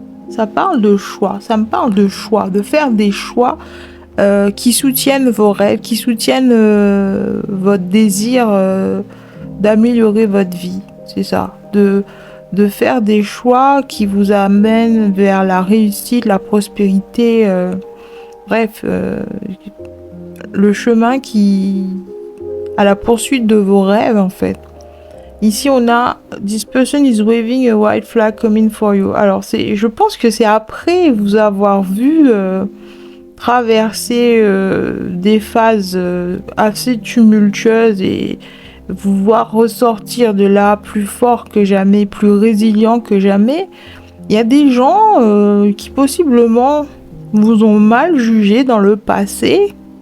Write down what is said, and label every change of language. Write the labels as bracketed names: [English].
[French] Ça parle de choix. Ça me parle de choix, de faire des choix qui soutiennent vos rêves, qui soutiennent votre désir d'améliorer votre vie. C'est ça. De faire des choix qui vous amènent vers la réussite, la prospérité. Bref, le chemin à la poursuite de vos rêves en fait. Ici on a [English] This person is waving a white flag coming for you. [French] Alors je pense que c'est après vous avoir vu traverser des phases assez tumultueuses et vous voir ressortir de là plus fort que jamais, plus résilient que jamais. Il y a des gens qui possiblement vous ont mal jugé dans le passé.